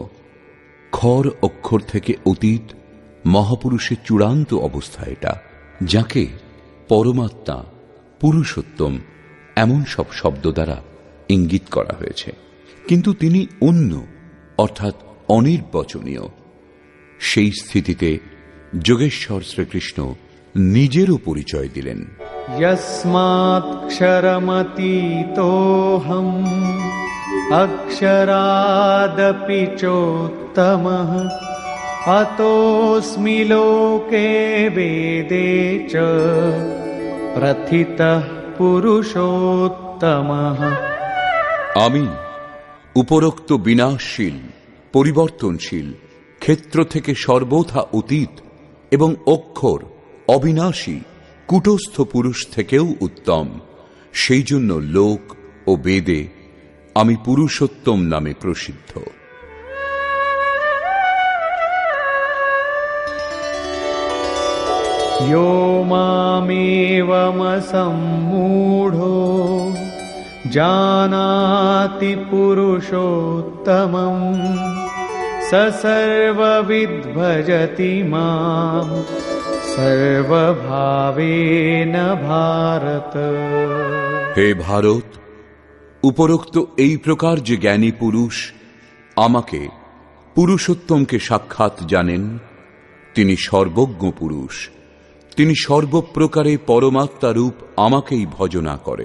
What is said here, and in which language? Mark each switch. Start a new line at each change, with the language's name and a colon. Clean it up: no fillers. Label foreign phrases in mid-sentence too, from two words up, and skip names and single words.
Bangla: ক্ষর অক্ষর থেকে অতীত মহাপুরুষের চূড়ান্ত অবস্থা এটা, যাকে পরমাত্মা, পুরুষোত্তম এমন সব শব্দ দ্বারা ইঙ্গিত করা হয়েছে। কিন্তু তিনি অন্য, অর্থাৎ অনির্বচনীয়। সেই স্থিতিতে যোগেশ্বর শ্রীকৃষ্ণ নিজেরও পরিচয় দিলেন।
Sanskrit: यस्मात्क्षरमतीतोऽहम् अक्षरादपि चोत्तमः अतोऽस्मि लोके वेदे च प्रथितः पुरुषोत्तमः।
Bangla: আমি উপরোক্ত বিনাশশীল, পরিবর্তনশীল, ক্ষেত্র থেকে সর্বথা অতীত এবং অক্ষর, অবিনাশী, কূটস্থ পুরুষ থেকেও উত্তম। সেই জন্য লোক ও বেদে আমি পুরুষোত্তম নামে প্রসিদ্ধ।
Sanskrit: यो मामेवमसम्मूढो जानाति पुरुषोत्तमम् स सर्वविद् भजति माम् सर्वभावेन भारत।
Bangla: হে ভারত, উপরোক্ত এই প্রকার যে জ্ঞানী পুরুষ আমাকে, পুরুষোত্তমকে সাক্ষাৎ জানেন, তিনি সর্বজ্ঞ পুরুষ, তিনি সর্বপ্রকারে পরমাত্মারূপ আমাকেই ভজনা করেন।